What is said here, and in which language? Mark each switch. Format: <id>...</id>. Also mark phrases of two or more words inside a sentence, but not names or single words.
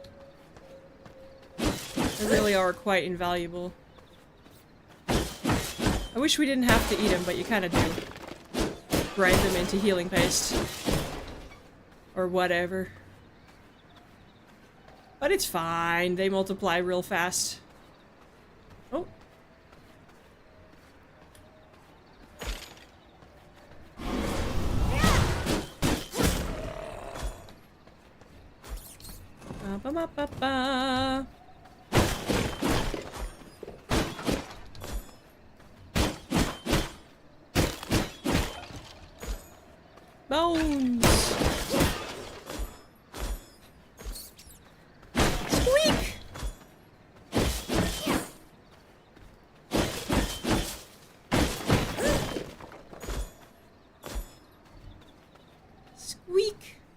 <en>They really are quite invaluable. I wish we didn't have to eat them, but you kind of do. Grind them into healing paste. Or whatever. But it's fine. They multiply real fast. Oh. Ba-ba-ba-ba-ba. Bones! Squeak! Squeak!</en>